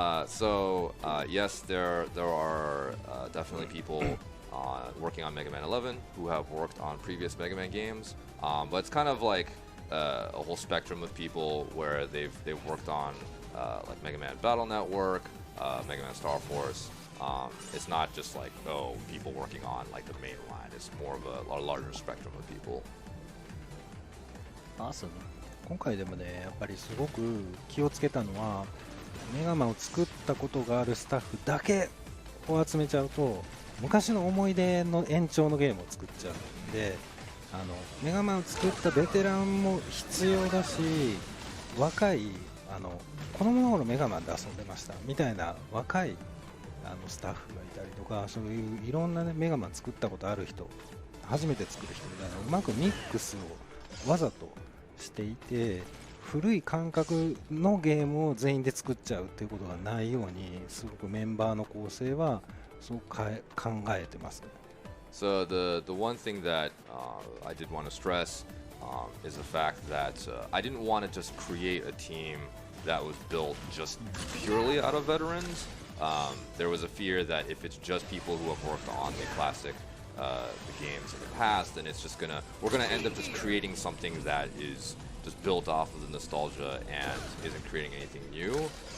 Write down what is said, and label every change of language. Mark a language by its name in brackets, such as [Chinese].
[English] So yes, there are definitely people working on Mega Man 11 who have worked on previous Mega Man games, but it's kind of like a whole spectrum of people where they've worked on like Mega Man Battle Network, Mega Man Star Force. It's not just like people working on like the main line. It's more of a larger spectrum of people. Awesome. [Japanese] 今回でもね、やっぱりすごく気をつけたのは、メガマンを作ったことがあるスタッフだけを集めちゃうと、昔の思い出の延長のゲームを作っちゃうんで、メガマンを作ったベテランも必要だし、若い子供の頃メガマンで遊んでましたみたいな若いスタッフがいたりとか、そういういろんな、ね、メガマン作ったことある人、初めて作る人みたいなうまくミックスをわざとしていて、古い感覚のゲームを全員で作っちゃうっていうことがないように、すごくメンバーの構成はすごく考えてますね。 [English] So the one thing that I did want to stress is the fact that I didn't want to just create a team that was built just purely out of veterans. There was a fear that if it's just people who have worked on the classic the games in the past, then we're gonna end up just creating something that is just built off of the nostalgia and isn't creating anything new.